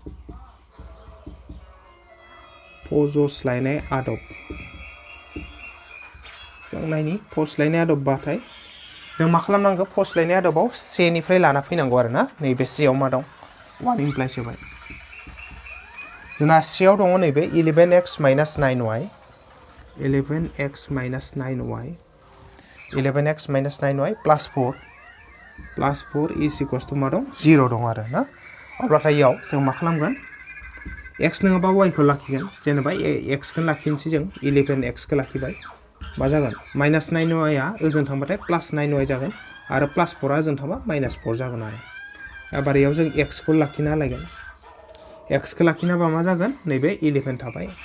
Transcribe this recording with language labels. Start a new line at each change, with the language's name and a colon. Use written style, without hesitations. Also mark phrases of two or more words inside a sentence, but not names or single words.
Bodo: फज'स्लायनाय आदब जों नायनि फज'स्लायनाय आदबबाथाय जों मा खालामनांगौ फज'स्लायनाय आदबाव से निफ्राय लाना फैनांगौ आरो ना नैबे सेयाव मा दं 1 इमप्लाइस होबाय जोंना सेयाव दङ नैबे
English: 11x minus 9y 11x minus 9y 11x minus 9y plus 4 is equals to
Bodo: मा दं 0 दं आरो ना अब्लाथाय इयाव जों मा खालामगोन x नङाबा y खौ लाखिगोन जेनेबा x खौ लाखिनोसै जों 11x खौ लाखिबाय मा जागोन माइनास 9y आ ओजों थांबाथाय प्लास 9y जागोन आरो प्लास 4 आ ओजों थांबा माइनास 4 जागोन आरो एबार इयाव जों x खौ लाखिना लायगोन x खौ लाखिनाबा मा जागोन नैबे 11 थाबाय